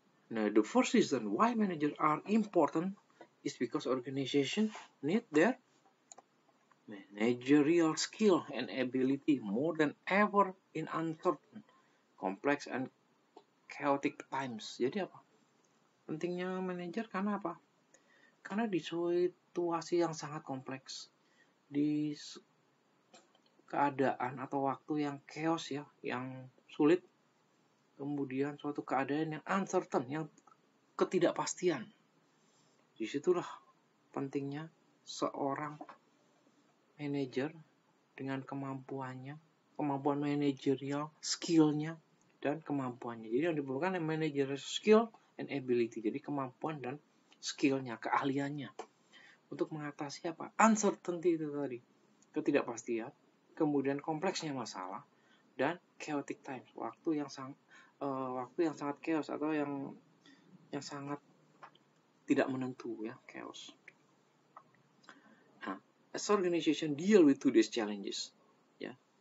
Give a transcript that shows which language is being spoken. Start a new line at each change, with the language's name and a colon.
English: Now, the first reason why managers are important is because organizations need their managerial skill and ability more than ever in uncertain, complex, and chaotic times.
Indonesian: Jadi apa? Pentingnya manajer karena apa? Karena di situasi yang sangat kompleks, di keadaan atau waktu yang chaos ya, yang sulit, kemudian suatu keadaan yang uncertain, yang ketidakpastian. Disitulah pentingnya seorang manajer dengan kemampuan manajerial, skillnya, dan kemampuannya. Jadi yang diperlukan
English: managerial skill and ability.
Indonesian: Jadi kemampuan dan skillnya, keahliannya. Untuk mengatasi apa? Uncertainty itu tadi. Ketidakpastian, kemudian kompleksnya masalah, dan chaotic times. Waktu yang sangat chaos atau yang sangat tidak menentu ya, chaos.
English: Nah, as organization deal with today's challenges, ya.